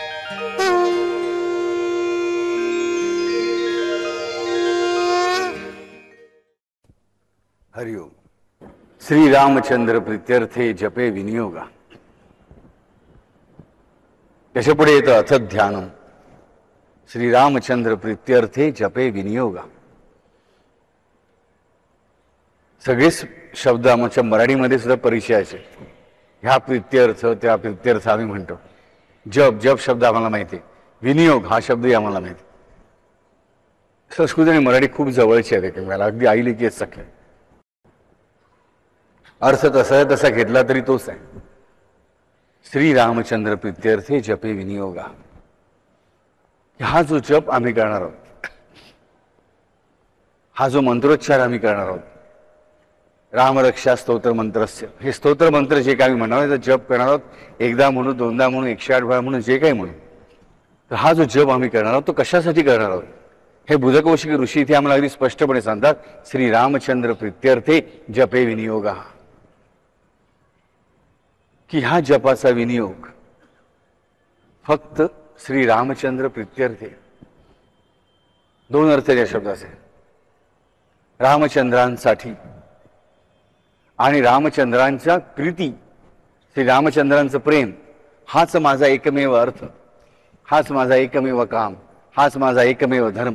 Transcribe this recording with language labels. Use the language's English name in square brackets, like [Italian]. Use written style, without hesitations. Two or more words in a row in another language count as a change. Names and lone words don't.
[Marathi] हरिओम. [Sanskrit] श्री रामचंद्र प्रीत्यर्थे जपे विनियोगा. [Marathi] त्याच्या पुढे येतं [Sanskrit] अथ ध्यानम. श्री रामचंद्र प्रीत्यर्थे जपे विनियोगा. [Marathi] सगळेच शब्द आमच्या मराठीमध्ये सुद्धा परिचयाचे. ह्या प्रीत्यर्थ त्या प्रीत्यर्थ आम्ही म्हणतो. जप जप शब्द आम्हाला माहिती आहे. विनियोग हा शब्दही आम्हाला माहिती. संस्कृत आणि मराठी खूप जवळचे आहेत एकमेकाला, अगदी आई लेकीच सख्या. अर्थ तसा घेतला तरी तोच आहे. [Sanskrit] श्री रामचंद्र प्रीत्यर्थे जपे विनियोगा. [Marathi] हा जो जप आम्ही करणार आहोत, हा जो मंत्रोच्चार आम्ही करणार आहोत, [Sanskrit] रामरक्षा स्तोत्र मंत्रस्य, [Marathi] हे स्तोत्र मंत्र जे काही म्हणावे जप करणार आहोत, एकदा म्हणू, दोनदा म्हणू, 108 वेळा म्हणू, जे काही म्हणू, तर हा जो जप आम्ही करणार आहोत तो कशासाठी करणार आहोत हे बुधकौशिक ऋषी इथे आम्हाला अगदी स्पष्टपणे सांगतात. [Sanskrit] श्री रामचंद्र प्रीत्यर्थे जपे विनियोगा. [Marathi] की हा जपाचा विनियोग फक्त [Sanskrit] श्री रामचंद्र प्रीत्यर्थे. [Marathi] दोन अर्थ या शब्दाचे. रामचंद्रांसाठी आणि रामचंद्रांच्या प्रीती, श्री रामचंद्रांचं प्रेम, हाच माझा एकमेव अर्थ, हाच माझा एकमेव काम, हाच माझा एकमेव धर्म.